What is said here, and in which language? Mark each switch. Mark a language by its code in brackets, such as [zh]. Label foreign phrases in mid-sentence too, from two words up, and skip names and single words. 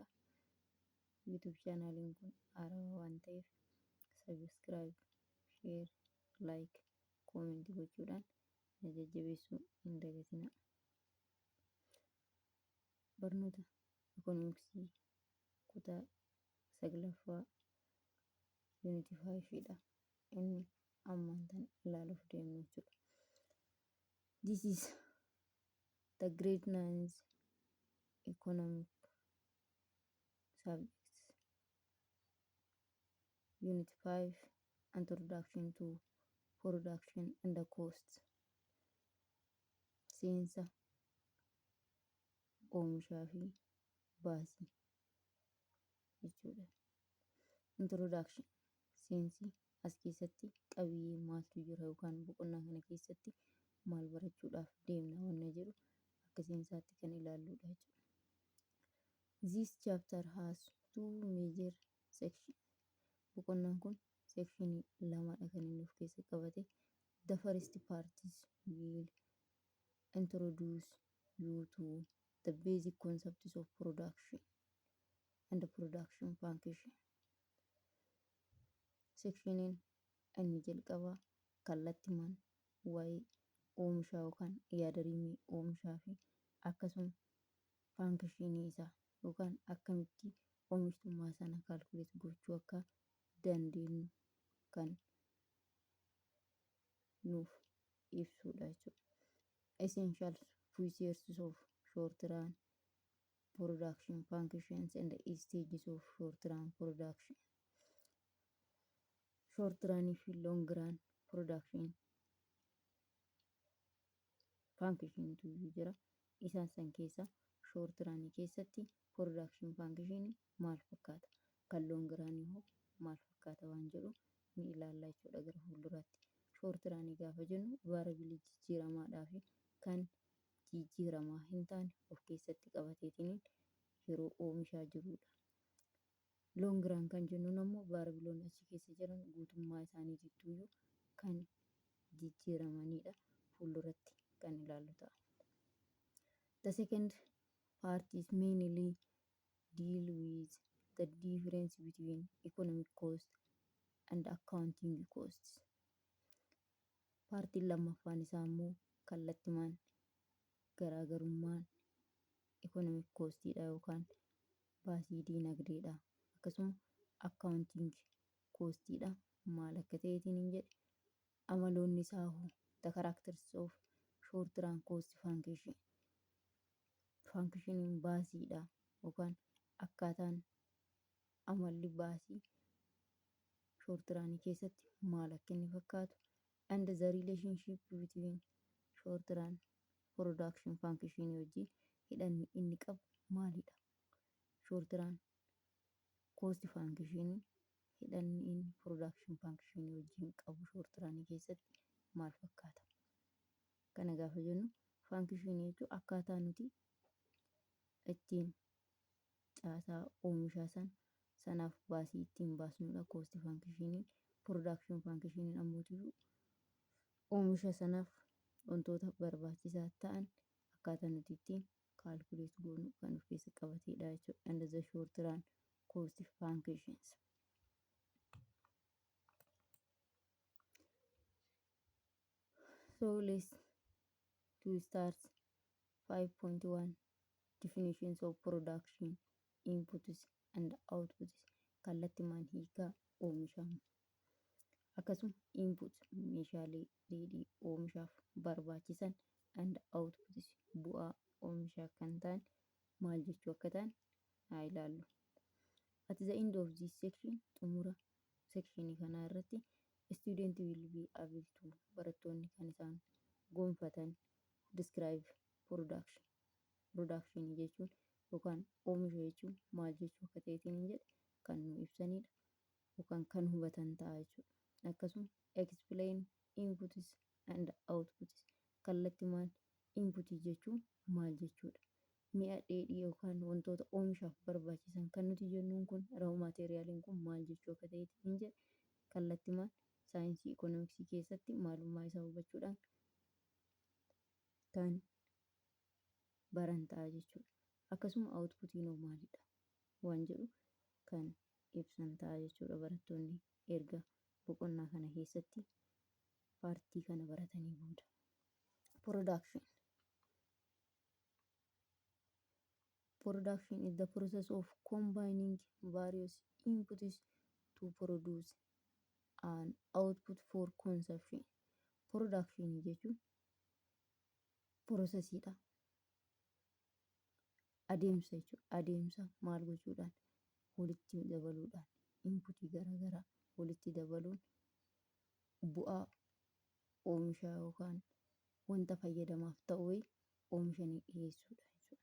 [om] YouTube chaanaaliin kun haarawaa waan ta'eef sabiskiraayib, sheer, laayik, koomentii gochuudhaan na jajjabeessuu hin dagatinaa. Barnoota Ikoonomiksii kutaa 9ffaa Yuunitii 5dha. Inni ammaan tan ilaaluuf deemnu jechuudha. [en] This is the grade 9 economic subjects unit 5 introduction to production and the cost. [om] Seensa oomishaa fi baasii jechuudha. Introduction seensi as keessatti qabiyyee maaltu jira yookaan boqonnaa kana keessatti maal barachuudhaaf deemna wanna jedhu akka seensaatti kan ilaalludha jechuudha. [en] This chapter has two major sections. [om] Boqonnaan kun sekshinii lamadha kan inni of keessa qabate. [en] The first part will introduce you to the basic concepts of production and the production function. [om] Sekshiniin inni jalqabaa kallattimaan waa'ee oomishaa yookaan yaadarimee oomishaa fi akkasuma faankishinii isaa yookaan akkamitti oomishtummaa sana kaalkuleet gochuu akka dandeenyu kan nuuf ibsudha jechuudha. [en] Essential features of short run production functions and the stages of short run production. Short run fi long run production function [om] tu jira. Isaan san keessa [en] short run [om] keessatti [en] production function [om] maal fakkaata, kan [en] long run [om] immoo maal fakkaata waan jedhu ni ilaalla jechuudha gara fuulduraatti. [en] Short run [om] gaafa jennu variability jijjiiramaadhaa fi kan jijjiiramaa hin taane of keessatti qabateetiin yeroo oomishaa jirudha. [en] Long run [om] kan jennuun ammoo variabilioonni achi keessa jiran guutummaa isaaniitittuyyuu kan jijjiiramanidha. Fuulduratti kan ilaallu ta'a. [en] The second part is mainly deal with the difference between economic cost and accounting costs. [om] Paartiin lammaffaan isaa immoo kallattimaan garaagarummaan [en] economic costidha [om] yookaan baasii diinagdeedha akkasuma [en] accounting costidha [om] maal akka ta'eetiin hin jedhe amaloonni isaa [en] the characters of short run cost function. [om] Functioning baasiidha yookaan akkaataan amalli baasii short run keessatti maal akka inni fakkaatu [en] and the relationship between short run production function [om] wajjin hidhanni inni qabu maalidha. [en] Short run cost function [om] hidhanni inni [en] production function [om] wajjin qabu [en] short run [om] keessatti maal fakkaata. Kana gaafa jennu function jechuun akkaataa nuti ittiin caasaa oomishaa sanaaf baasii ittiin baasnudha. [en] Cost function production function [om] ammoo oomisha sanaaf wantoota barbaachisaa ta'an akkaataa nuti ittiin kaalkuleet goonu kan of keessa qabateedha jechuudha. [en] And the short run cost functions. So let's to start 5.1 definitions of production inputs and outputs. [om] Kallattimaan hiikaa oomishaa akkasuma input meeshaalee dheedhii oomishaaf barbaachisan [en] and outputs [om] bu'aa oomishaa kan ta'an maal jechuu akka ta'an haa ilaallu. [en] At the end of this section [om] xumura sectionii kanaa irratti [en] student will be able to [om] barattoonni kan isaan gonfatan [en] describe production [om] jechuun yookaan oomisha jechuun maal jechuu akka ta'eetiin hin jedhe kan nu ibsanidha yookaan kan hubatan ta'a jechuudha. Akkasuma [en] explain inputs and outputs [om] kallattimaan inputii jechuun maal jechuudha. mi'a dheedhii yookaan wantoota oomishaaf barbaachisan kan nuti jennuun kun raw maateriyaaliin kun maal jechuu akka ta'eeti hin jedhe kallattimaan saayinsii ikoonomiksii keessatti maalummaa isaa hubachuudhaan kan baran ta'a jechuudha. Akkasuma outputiin hoo maalidha waan jedhu kan ibsan ta'a jechuudha barattoonni erga boqonnaa kana keessatti paartii kana baratanii booda. [en] Production. Production is the process of combining various inputs to produce an output for consumption. [om] Production jechuun processiidha. Adeemsa jechuudha. Adeemsa maal gochuudhaan walitti dabaluudhaan inputii garaagaraa walitti dabaluun bu'aa oomishaa yookaan wanta fayyadamaaf ta'u oomishanii dhiyeessuudha jechuudha.